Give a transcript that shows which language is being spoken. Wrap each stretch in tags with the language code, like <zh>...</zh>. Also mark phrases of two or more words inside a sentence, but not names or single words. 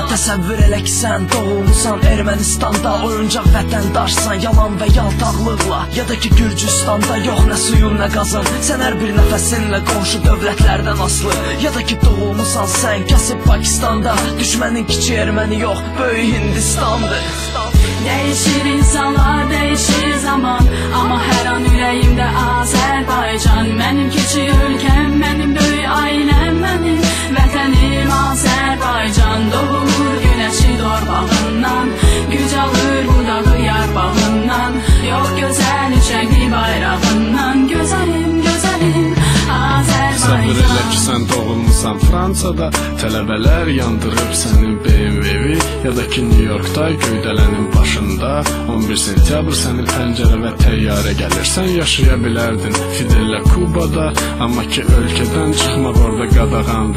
<az>Təsəvvür elə ki sən doğulmusan Ermənistanda, oyuncaq vətəndaşsan yalan və yaltaqlıqla. Ya da ki Gürcüstanda yox nə suyun nə qazın, sən hər bir nəfəsinlə qonşu dövlətlərdən aslı. Ya da ki doğulmusan sən kasıb Pakistanda, düşmənin kiçik erməni yox, böyük Hindistandır.</az> <tr>Değişir insanlar, değişir zaman, ama her an yüreğimde Azerbaycan. Benim küçük ülkem, benim büyük ailem, benim vətənim Azerbaycan. Doğur güneşi torpağından, güc alır budağı yarpağından. Yok güzel üçenkli bayrağından, güzelim güzelim Azerbaycan.</tr> <az>Təsəvvür elə ki sən doğulmusan Fransada, tələbələr yandırıb sənin BMW-vi, ya da ki New Yorkda göydələnin başında 11 sentyabr sənin pəncərə və təyyarə gəlir. Sən yaşaya bilərdin Fidellə Kubada, amma ki ölkədən çıxmaq orada qadağandır.</az>